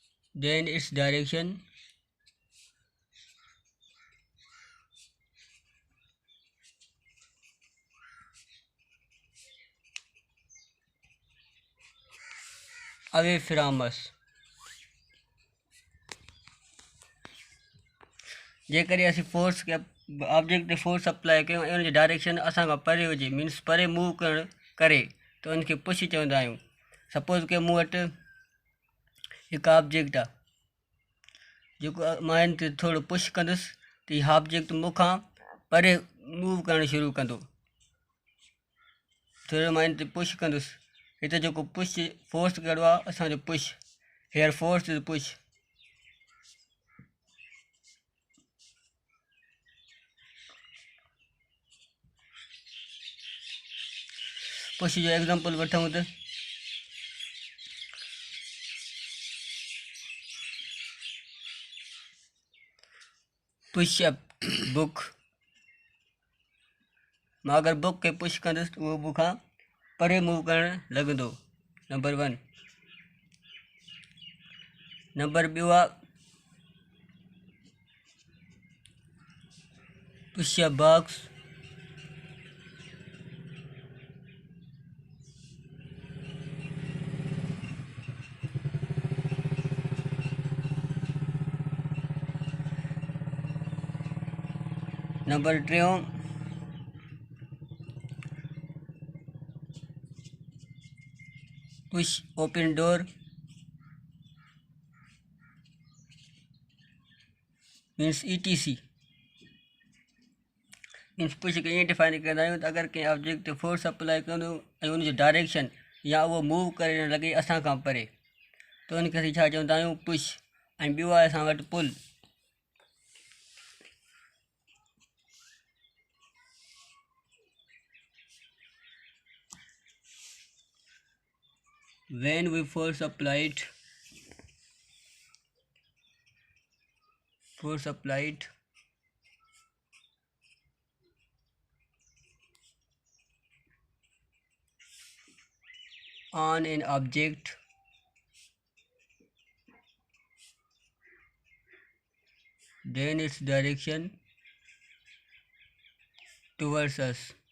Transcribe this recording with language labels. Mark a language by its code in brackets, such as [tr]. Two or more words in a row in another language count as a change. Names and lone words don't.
[en] then its direction away from us. [sd] जेकर असीं फोर्स के ऑब्जेक्ट ते [en] force apply [sd] कयूं ऐं उनजी डायरेक्शन असां खां परे हुजे मीन्स परे मूव करणु करे त उनखे पुश चवंदा आहियूं। सपोज़ के मूं वटि हिकु ऑब्जेक्ट आहे जेको मां हिन ते थोरो पुश कंदुसि त हीउ ऑब्जेक्ट मूंखां परे मूव करणु शुरू कंदो। थोरो मां हिन ते पुश कंदुसि, हिते जेको [en] push force [sd] कहिड़ो आहे असांजो पुश, [en] here force is push. [sd] पुश जो एग्जाम्पल वठूं त [en] push up book, [sd] मां अगरि बुक खे पुश कंदुसि त उहो मूंखां परे मूव करणु लॻंदो। नंबर 1। नंबर ॿियो आहे [en] push up box, number 3 push open door means ETC. [sd] मीन्स पुश खे ईअं डिफाइन कंदा आहियूं त अगरि कंहिं ऑब्जेक्ट ते [en] force apply [sd] कंदो ऐं उनजी डायरेक्शन या उहो मूव करे न लॻे असां खां परे त उनखे असीं छा चवंदा आहियूं पुश। ऐं ॿियो आहे असां वटि पुल। [en] when we force applied on an object then its direction towards us।